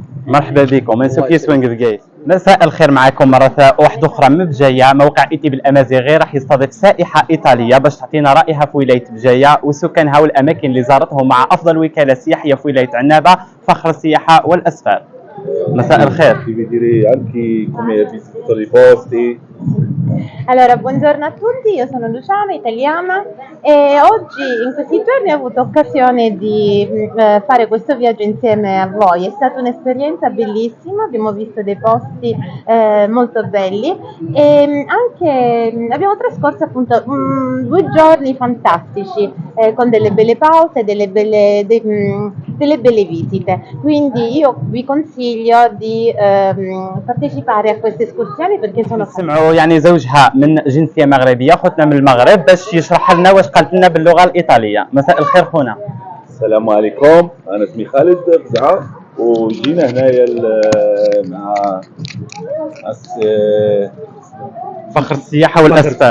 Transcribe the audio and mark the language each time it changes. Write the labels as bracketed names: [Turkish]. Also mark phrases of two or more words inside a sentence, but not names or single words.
[Arabic] مرحبا بكم. انسو كيسوين قدقايت. مساء الخير. معكم مرة واحدة أخرى من بجاية. موقع إيتي بالأمازيغي راح يستضيف سائحة إيطالية باش تعطينا رأيها في ولاية بجاية وسكانها والأماكن اللي زارتهم مع أفضل وكالة سياحية في ولاية عنابة فخر السياحة والأسفار. مساء الخير. [Italian] Allora, buongiorno a tutti, io sono Luciana, italiana, e oggi in questi giorni ho avuto occasione di fare questo viaggio insieme a voi. È stata un'esperienza bellissima, abbiamo visto dei posti molto belli e anche abbiamo trascorso appunto 2 giorni fantastici con delle belle pause, delle belle visite. Quindi io vi consiglio di partecipare a queste escursioni perché sono [Arabic] سمعوا يعني زوج وجهه من جنسيه مغربيه، خوتنا من المغرب، باش يشرح لنا واش قالت لنا باللغه الايطاليه. مساء الخير خونا. السلام عليكم، انا اسمي خالد فزعه، وجينا هنايا مع فخر السياحه والاسفار.